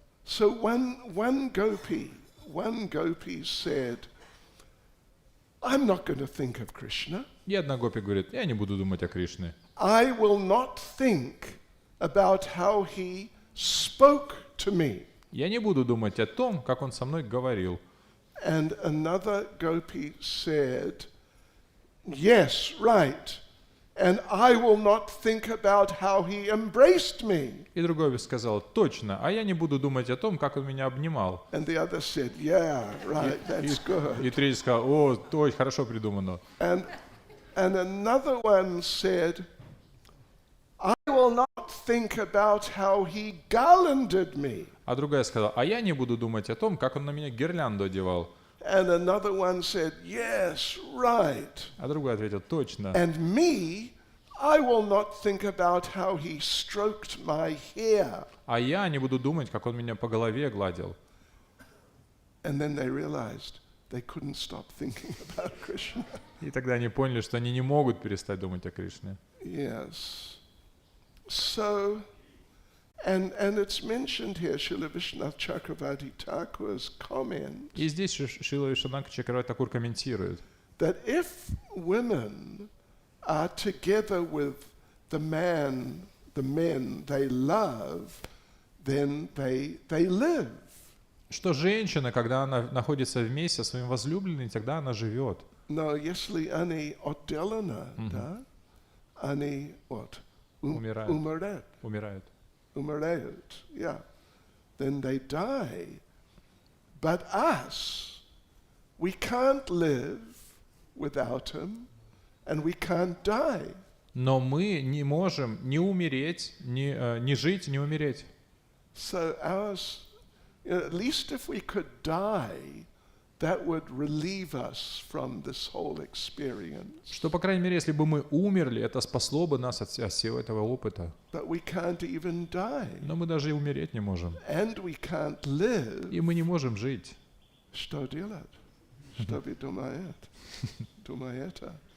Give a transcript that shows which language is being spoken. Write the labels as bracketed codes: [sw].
[en] So one gopi said, I'm not going to think of Krishna. [ru] И одна гопи говорит, я не буду думать о Кришне. [en] I will not think about how he spoke to me. [ru] Я не буду думать о том, как он со мной говорил. [en] And another gopi said, yes, right. And I will not think about how he embraced me. [ru] И другой сказал, точно, а я не буду думать о том, как он меня обнимал. [en] And the other said, yeah, right, that's good. [ru] И третий сказал, о, то хорошо придумано. [en] And another one said, I will not think about how he garlanded me. [ru] А другая сказала, а я не буду думать о том, как он на меня гирлянду одевал. [en] And another one said, yes, right. [ru] А другой ответил, точно. [en] And me, I will not think about how he stroked my hair. [ru] А я не буду думать, как он меня по голове гладил. [en] And then they realized they couldn't stop thinking about Krishna. [ru] И тогда они поняли, что они не могут перестать думать о Кришне. [en] Yes. So, and it's mentioned here, Srila Vishwanath Chakravarti Thakur's comment, [ru] И здесь Шрила Вишванатха Чакраварти Такур комментирует, [en] that if women are together with the men they love, then they live. [ru] что женщина, когда она находится вместе со своим возлюбленным, тогда она живет. No, если они отделаны, да, они what? Умирают. Умирают. Умирают. [en] Yeah. Then they die. But us, we can't live without him, and we can't die. [ru] Но мы не можем ни умереть, ни жить, ни умереть. [en] So ours, at least if we could die, that would relieve us from this whole experience. [ru] Что, по крайней мере, если бы мы умерли, это спасло бы нас от всего этого опыта. [en] But we can't even die. [ru] Но мы даже и умереть не можем. [en] And we can't live. [ru] И мы не можем жить. Что делать? Что вы думаете? Думаете?